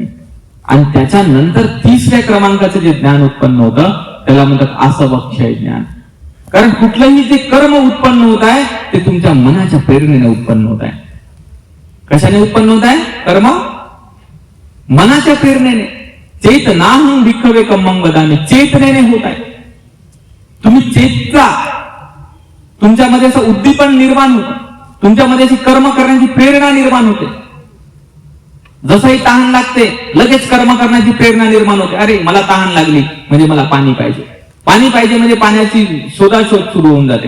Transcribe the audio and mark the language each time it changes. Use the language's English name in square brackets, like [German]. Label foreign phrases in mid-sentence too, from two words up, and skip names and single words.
[Marathi] आणि त्याच्यानंतर तिसऱ्या क्रमांकाचं जे ज्ञान उत्पन्न होतं त्याला म्हणतात आसवक्षय ज्ञान. कारण कुठलंही जे कर्म उत्पन्न होत आहे ते तुमच्या मनाच्या प्रेरणेने उत्पन्न होत आहे. कशाने उत्पन्न होत आहे कर्म? मनाच्या प्रेरणेने. [Pali] चेतनाहं भिक्खवे कम्मं वदामि, [Marathi] चेतनेने होत आहे. तुम्ही चेतता, तुमच्यामध्ये असं उद्दीपन निर्माण होतं, तुमच्यामध्ये अशी कर्म करण्याची प्रेरणा निर्माण होते. जसंही तहान लागते लगेच कर्म करण्याची प्रेरणा निर्माण होते. अरे मला तहान लागली म्हणजे मला पाणी पाहिजे, पाणी पाहिजे म्हणजे पाण्याची शोधाशोध सुरू होऊन जाते.